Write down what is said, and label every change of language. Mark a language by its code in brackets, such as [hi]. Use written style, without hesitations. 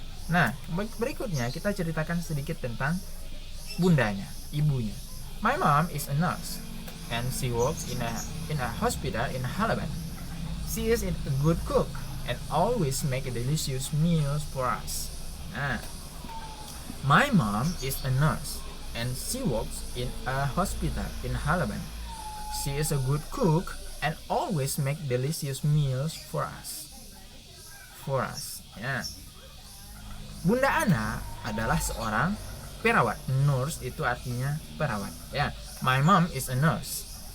[id] Nah, berikutnya kita ceritakan sedikit tentang bundanya, ibunya. [en] My mom is a nurse and she works in a hospital in Halaban. She is a good cook and always make delicious meals for us. Nah, my mom is a nurse and she works in a hospital in Halaban. She is a good cook and always make delicious meals for us. [id] Ya. Bunda Ana adalah seorang perawat. Nurse itu artinya perawat. Ya. [en] My mom is a nurse.